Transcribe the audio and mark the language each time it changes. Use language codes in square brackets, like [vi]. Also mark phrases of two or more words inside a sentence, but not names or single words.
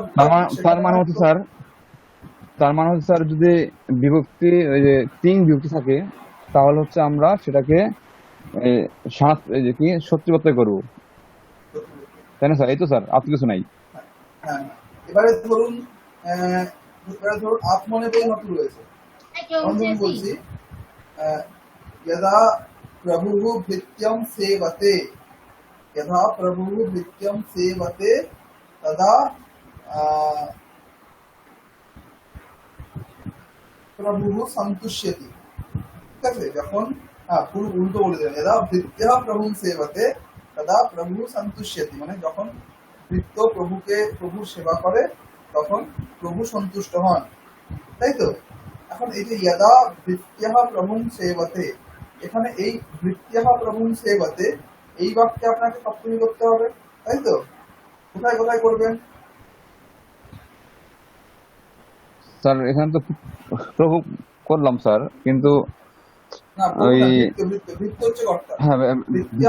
[bn] তার মানে হচ্ছে স্যার, তার মানে হচ্ছে স্যার যদি বিভক্তি, ওই যে তিন বিভক্তি থাকে, তাহলে হচ্ছে আমরা সেটাকে এই যে কি শত্রু প্রত্যয় করবো, তাই না স্যার? এই তো স্যার, আর তো কিছু নাই। হ্যাঁ, এবারে ধরুন আত্মনেপেই ধাতু রয়েছে, এখন তুমি বলছি আহ, [sa] यदा प्रभुः भृत्यं सेवते यदा प्रभुः भृत्यं सेवते तदा আহ, প্রভুः সন্তুষ্যতি। [bn] ঠিক আছে, যখন পুরো উল্টো বলে দিলেন, [sa] यदा भृत्यः प्रभुं सेवते तदा प्रभुः সন্তুষ্যতি, [bn] মানে যখন ভৃত্য প্রভুর সেবা করে তখন প্রভু সন্তুষ্ট হন, তাই তো? এখন এই যে [sa] यदा भृत्यः प्रभुं सेवते, [bn] এখানে এই [sa] ভৃত্যः प्रभुं सेवते [bn] এই বাক্যে আপনাকে সপ্তমী করতে হবে, তাই তো? কোথায় কোথায় করবেন? স্যার এখানে তো প্রভু করলাম স্যার, কিন্তু না, প্রভু ওই না, ভৃত্য হচ্ছে কর্তা। হ্যাঁ ভৃত্যः